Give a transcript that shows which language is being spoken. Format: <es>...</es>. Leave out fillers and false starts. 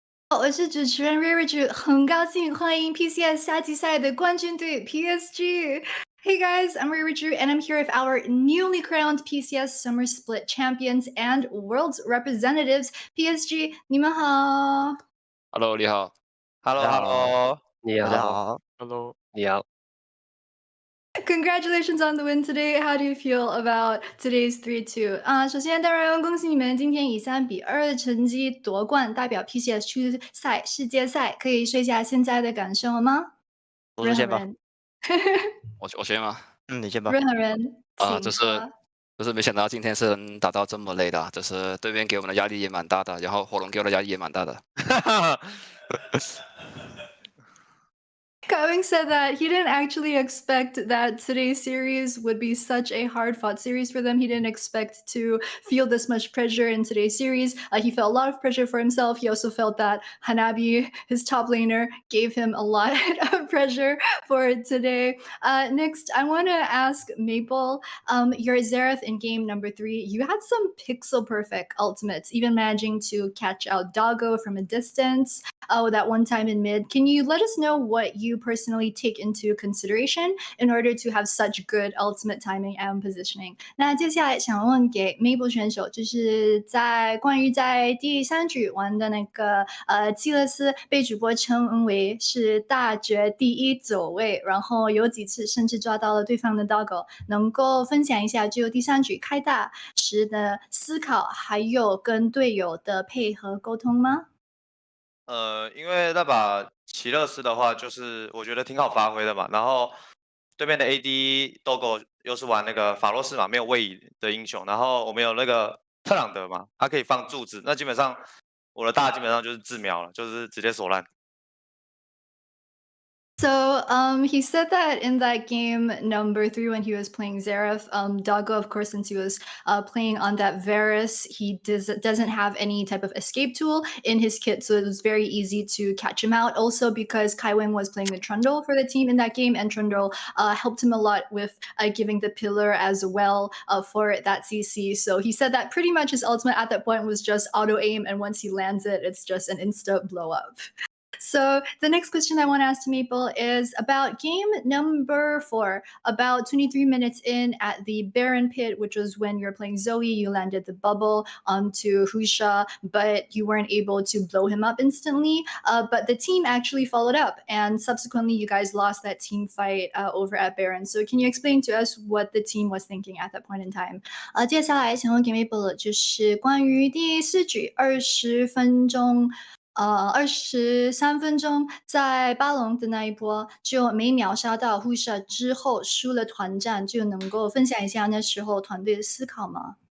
<zh>我是主持人瑞瑞主，很高兴欢迎 PCS 夏季赛的冠军队 PSG。</zh> <en>Hey guys, I'm Ray Drew, and I'm here with our newly crowned PCS Summer Split champions and world's representatives, PSG.</en> <zh>你们好。 Hello，你好。大</zh> <en>Hello</en> <zh>家好，</zh> <en>Hello，</en> <zh>大家你好。好，</zh> <en>Hello，</en> <zh>你好。</zh> <en>Congratulations on the win today. How do you feel about today's 3-2?</en> <zh>首先当然恭喜你们今天以3-2的成绩夺冠，代表 PCS 区赛世界赛。可以说一下现在的感受吗？我说先吧，人，我先吗？你先吧。任何人就是请说。没想到今天是能打到这么累的，就是对面给我们的压力也蛮大的，然后火龙给我的压力也蛮大的。</zh> <en>Kevin said that he didn't actually expect that today's series would be such a hard-fought series for them. He didn't expect to feel this much pressure in today's series. He felt a lot of pressure for himself. He also felt that Hanabi, his top laner, gave him a lot of pressure for today. Next, I want to ask Maple, your Xerath in game number 3, you had some pixel-perfect ultimates, even managing to catch out Doggo from a distance. That one time in mid. Can you let us know what you personally take into consideration in order to have such good ultimate timing and positioning?</en> <zh>那接下来想问给 Mabel 选手，就是关于在第3局玩的那个基勒斯被主播称为是大绝第一走位，然后有几次甚至抓到了对方的 doggo， 能够分享一下就第3局开大时的思考，还有跟队友的配合沟通吗？因为那把奇勒斯的话，就是我觉得挺好发挥的嘛。然后对面的 AD Dogo 又是玩那个法洛斯嘛，没有位移的英雄。然后我们有那个特朗德嘛，他可以放柱子，那基本上我的大基本上就是自瞄了，就是直接锁烂。</zh> <en>So he said that in that game number 3 when he was playing Xerath, Doggo, of course, since he was playing on that Varus, he doesn't have any type of escape tool in his kit, so it was very easy to catch him out. Also because Kaiwing was playing the Trundle for the team in that game, and Trundle helped him a lot with giving the pillar as well for that CC. So he said that pretty much his ultimate at that point was just auto aim, and once he lands it, it's just an insta blow up. So the next question I want to ask to Maple is about game number 4. About 23 minutes in at the Baron Pit, which was when you were playing Zoe, you landed the bubble onto Husha, but you weren't able to blow him up instantly. But the team actually followed up, and subsequently you guys lost that team fight over at Baron. So can you explain to us what the team was thinking at that point in time?</en> <zh>接下来想问给 Maple 就是关于第4局20分钟。 23分钟在巴龙的那一波，就没秒杀到 Husha 之后输了团战，就能够分享一下那时候团队的思考吗？</zh>